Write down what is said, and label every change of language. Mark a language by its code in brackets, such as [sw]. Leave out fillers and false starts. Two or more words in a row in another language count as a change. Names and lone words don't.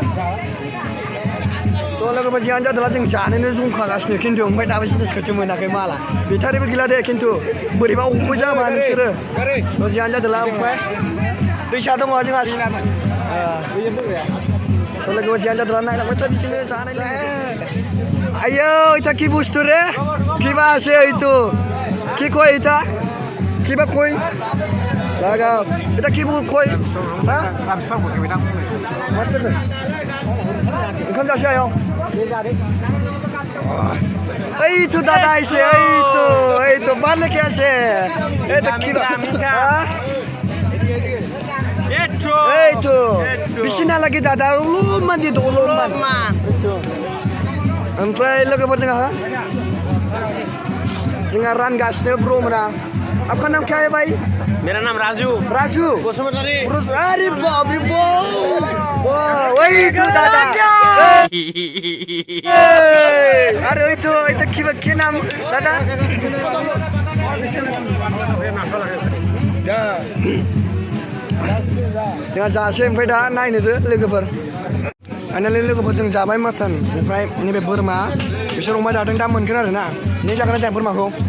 [brx] थ' लोगोफोर जियानो जादोंला जों जानोनो जंखागासिनो खिन्थु ओमफ्राय दाबो जिनिसखौसो मोनाखै माला बेटारिबो गैला दे खिन्थु बोरैबा अबो जाबा नोंसोरो थ' जियानो जादोंला ओमफ्राय दैसा दङ जोंहा थ' लोगोफोर जियानो जादोंला नायलांबाय था बिदिनो जानाय लोंनाय आयो [as] এটা কি বস্তু রে কিবা আছে এইটো কি কয় এটা কিবা কয় লাগাও এটা কি কয় হ্যাঁ [brx] ओंखाम जासै आयं [as] এইটো দাদা আইছে এইটো বারলেকে আছে এটা কি এইটো বেশি না লাগে দাদা অলপমান দিত অলপমান [brx] ओमफ्राय लोगोफोर जोंहा रानगासिनो ब्र'मोना [hi] आपका नाम क्या है भाई मेरा नाम राजू राजू बसुमतारी अरे बाप रे वही तो दादा अरे वही तो क्या नाम दादा [brx] जोंहा जासै ओमफ्राय दा नायनोसो लोगोफोर फाइनालि लोगोफोर जों जाबाय माटन ओमफ्राय नैबे बोरमा बिसोर अमा जादों दा मोनगोन आरो ना नों जागोन ना जाया बोरमाखौ